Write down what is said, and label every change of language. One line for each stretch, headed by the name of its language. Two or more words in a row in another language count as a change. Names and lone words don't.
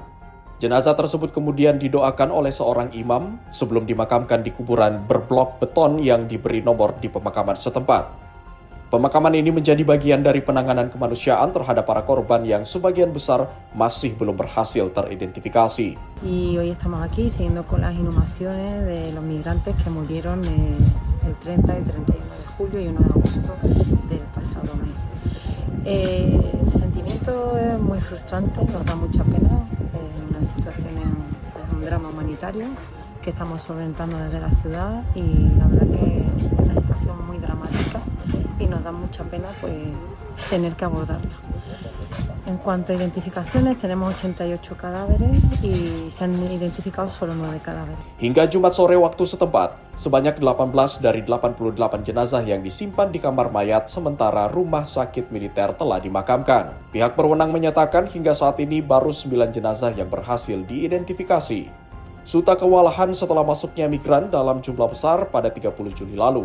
Indonesian: Jenazah tersebut kemudian didoakan oleh seorang imam sebelum dimakamkan di kuburan berblok beton yang diberi nomor di pemakaman setempat. Pemakaman ini menjadi bagian dari penanganan kemanusiaan terhadap para korban yang sebagian besar masih belum berhasil teridentifikasi.
Spanish: Y hoy estamos aquí siguiendo con las inhumaciones de los migrantes que murieron el 30 y 31 de julio y 1 de agosto del pasado mes. El sentimiento es muy frustrante, nos da mucha pena. Una situación es un drama humanitario que estamos solventando desde la ciudad y la verdad que es una situación muy dramática y nos da mucha pena pues tener que abordarla. En cuanto a identificaciones, tenemos 88 cadáveres y se han identificado solo 9 cadáveres.
Indonesian: Hingga Jumat sore waktu setempat, sebanyak 18 dari 88 jenazah yang disimpan di kamar mayat sementara rumah sakit militer telah dimakamkan. Pihak berwenang menyatakan hingga saat ini baru 9 jenazah yang berhasil diidentifikasi. Ceuta kewalahan setelah masuknya migran dalam jumlah besar pada 30 Juni lalu.